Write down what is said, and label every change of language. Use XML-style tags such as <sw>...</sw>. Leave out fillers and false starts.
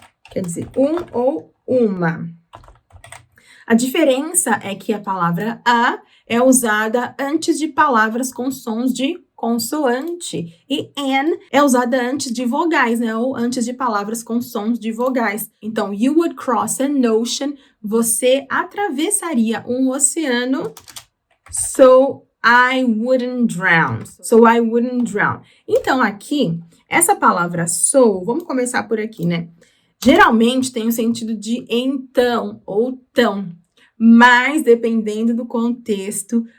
<pt>Quer dizer um ou uma. A diferença é que a palavra a é usada antes de palavras com sons de consoante. E an é usada antes de vogais, né? Ou antes de palavras com sons de vogais.</pt> <en>Então, you would cross an ocean.</en> <pt>Você atravessaria um oceano.</pt> <en>So I wouldn't drown. So I wouldn't drown.</en> <pt>Então, aqui, essa palavra so, vamos começar por aqui, né? Geralmente tem o sentido de então ou tão, mas dependendo do contexto.</pt>